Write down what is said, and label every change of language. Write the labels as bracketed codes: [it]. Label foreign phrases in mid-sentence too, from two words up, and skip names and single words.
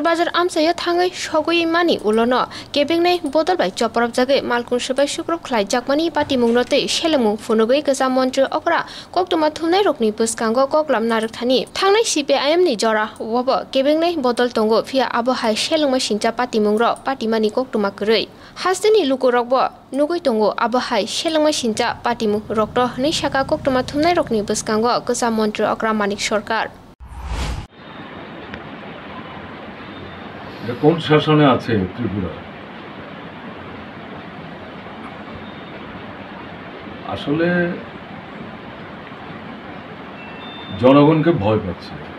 [trp] बाजार आमचायो थाङै सगयै मानि उलनो केबेंनाय बदल बाय चप्रप जागै मालखुं सबाय शुक्रप खलायजागमानि पाटिमुंनोतै शेलमु फुनुगै गोजा मन्त्रकरा कक्तमा थुमनाय रकनि बुस्कांगो कक्लाम नारकथानि थांनाय CPIM नि जरा वबो केबेंनाय बदल तंगो फिया आबहाय शेलंमा सिंचा पाटिमुंग्र पाटिमानि कक्तमा करै हास्तिनि लुकुरकबो नुगै तंगो आबहाय शेलंमा सिंचा पाटिमु रक्त नै शाखा कक्तमा थुमनाय रकनि बुस्कांगो गोजा मन्त्र अक्रा मानिक सरकार [bn] কোন শাসনে আছে ত্রিপুরা আসলে জনগণকে ভয় পাচ্ছে